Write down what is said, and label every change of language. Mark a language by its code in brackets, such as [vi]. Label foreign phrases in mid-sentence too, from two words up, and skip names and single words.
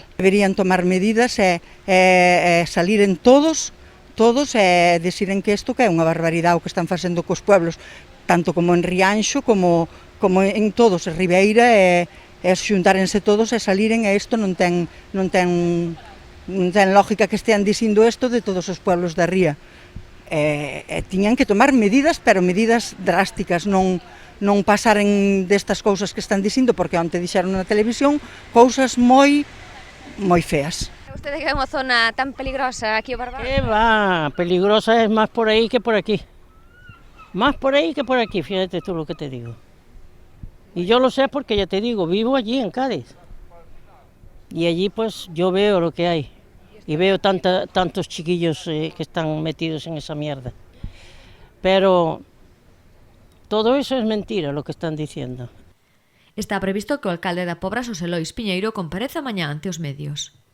[gl] Deberían tomar medidas e saliren todos e deciren que isto que é unha barbaridade o que están facendo cos pueblos, tanto como en Rianxo, como en todos, en Ribeira, e xuntárense todos e saliren, e isto non ten lógica que estean dicindo isto de todos os pueblos da ría. Tiñan que tomar medidas, pero medidas drásticas, non pasaren destas cousas que están dicindo, porque onte dixeron na televisión cousas moi feas. Vostede que é unha zona tan peligrosa aquí o Barbanza? [es] Que va, peligrosa es más por ahí que por aquí. Más por ahí que por aquí, fíjate tú lo que te digo. Y yo lo sé porque ya te digo, vivo allí en Cádiz. Y allí pues yo veo lo que hay. Y veo tantos chiquillos que están metidos en esa mierda. Pero todo eso es mentira lo que están diciendo. [gl] Está previsto que o alcalde da Pobra, Xosé Lois Piñeiro, compareza mañá ante os medios.